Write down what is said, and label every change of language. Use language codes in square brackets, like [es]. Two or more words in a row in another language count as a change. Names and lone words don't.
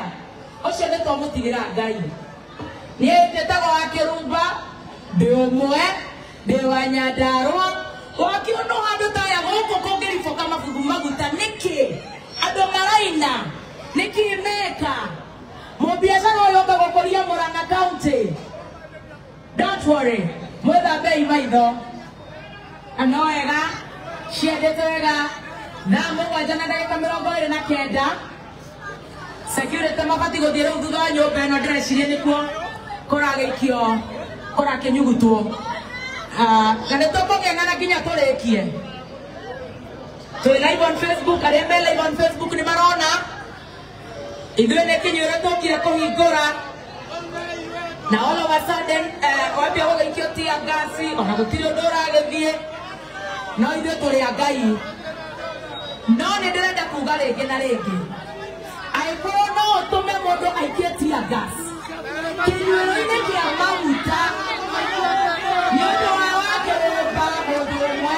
[ki] Ũcio nĩ twamũtigĩra Ngai. Niĩ ndĩtagwo wakĩrumba. Ndĩ ũmwe. Ndĩ wa Nyandarua. Wakiona handũ ta ya gũkũ kũngĩribũka mabuku maguta nĩkĩ? Andũ maraina. Nĩkĩ meka? Mũbiacara ũyũ ũkagũkũria Murang'a County. [en] Don't worry. [ki] Mwĩthambei maitho. No wega. Ciendete wega. Na mũgwanja na ndagĩka 29. Security mabati gũthiĩ rĩu thutha wa nyũmba ĩno ndĩreciria nĩkuo kũragĩikio kũrakĩnyugutwo. Na nĩtũkũgĩana nginya tũrĩkie. Tũrĩ [en] live on Facebook. [ki] Arĩa me [en] live on Facebook [ki] nĩ marona. Ithuĩ nĩ kinyũre tũkire kũhingũra. Na [en] all of a sudden [ki] wambia gũgĩikio tia ngasi. Ona gũtirĩ ũndũ ũragĩthiĩ. No ithuĩ tũrĩ a Ngai. No nĩ ndĩrenda kuga rĩngĩ na rĩngĩ. Angĩkorwo no ũtũme mũndũ aikie tia gas kĩnyuĩro-inĩ kĩa maguta nĩ ũndũ wa wakĩrũmba mũndũ ũmwe.